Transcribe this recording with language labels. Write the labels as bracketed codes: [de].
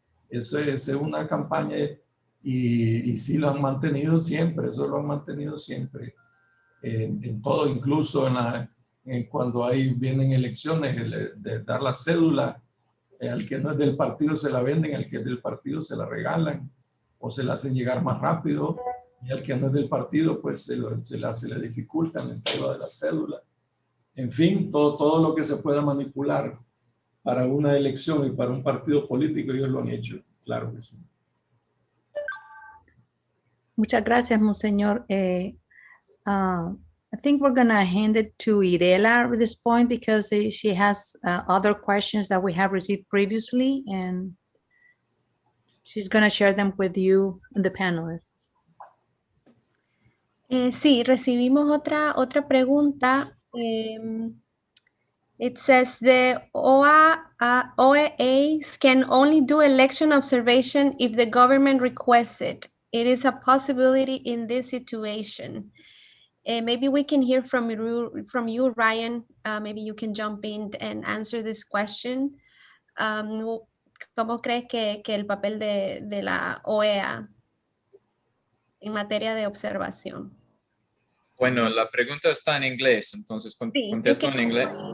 [es] Eso es una campaña y sí lo han mantenido siempre, eso lo han mantenido siempre en todo, incluso cuando vienen elecciones, de dar la cédula al que no es del partido se la venden, al que es del partido se la regalan o se la hacen llegar más rápido y al que no es del partido pues se le dificulta la entrega de la cédula. En fin, todo lo que se pueda manipular para una elección y para un partido político, ellos lo han hecho, claro que sí. Muchas gracias, Monseñor. [en] I think we're going to hand it to Irela at this point because she has other questions that we have received previously, and she's going to share them with you and the panelists. [es] Sí, recibimos otra pregunta. [en] It says the OEAs can only do election observation if the government requests it. It is a possibility in this situation. Maybe we can hear from you, Ryan. Maybe you can jump in and answer this question. [es] ¿Cómo crees que el papel de la OEA en materia de observación? Bueno, la pregunta está en inglés, entonces contesto en inglés.